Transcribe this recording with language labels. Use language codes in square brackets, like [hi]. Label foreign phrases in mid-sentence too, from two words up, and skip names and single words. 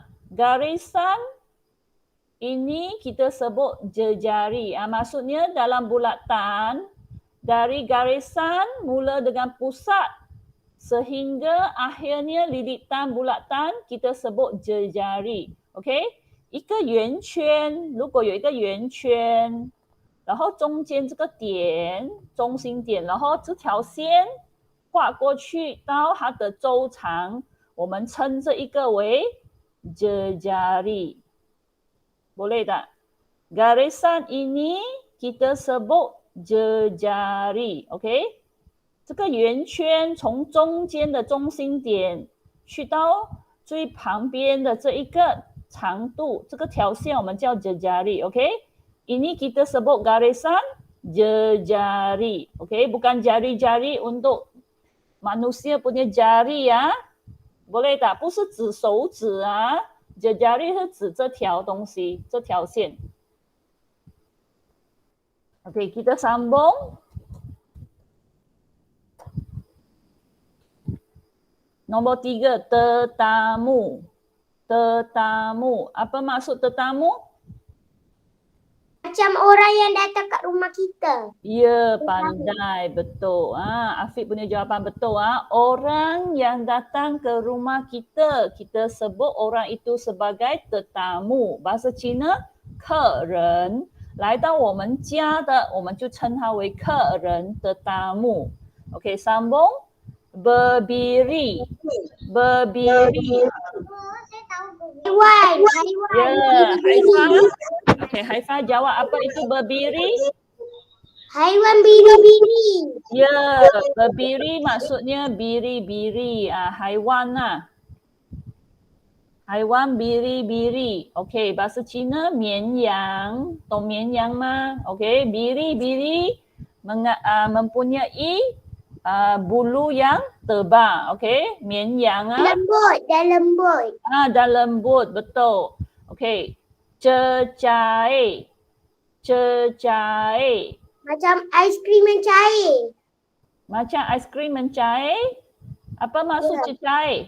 [ms] Garisan ini kita sebut jejari. Maksudnya dalam bulatan, dari garisan mula dengan pusat sehingga akhirnya lilitan bulatan kita sebut jejari. [zh] OK， 一个圆圈，如果有一个圆圈，然后中间这个点，中心点，然后这条线画过去到它的周长，我们称这一个为 jejari. [ms] Boleh tak? Garisan ini kita sebut jejari. [zh] OK， 这个圆圈从中间的中心点去到最旁边的这一个长度，这个条线我们叫 jejari. [ms] OK， ini kita sebut garisan jejari. OK， bukan jari-jari untuk manusia punya jari ya. Boleh tak? [zh] 不是指手指jejari 是指这条东西，这条线。OK， [ms] kita sambung. Nombor 3, tetamu. Tetamu. Apa maksud tetamu? Macam orang yang datang kat rumah kita. Ya, pandai. Betul. Afiq punya jawapan betul. Orang yang datang ke rumah kita, kita sebut orang itu sebagai tetamu. Bahasa Cina, [zh] 客人。来到我们家的，我们就称他为客人 tetamu. [ms] OK, sambung. Berdiri. Berdiri. Haiwan. Ya, Haifah. Okay, Haifah jawab apa itu berdiri? Haiwan biri-biri. Ya, berdiri maksudnya biri-biri. Haiwan lah. Haiwan biri-biri. Okay, bahasa Cina 绵羊. Tahu [zh] 绵羊吗? [ms] Okay, biri-biri mempunyai bulu yang tebal. Okay, 绵羊 Lembut, dah lembut. dah lembut, betul. Okay, cecair. Cecair. Macam aiskrim mencair. Macam aiskrim mencair. Apa maksud cecair?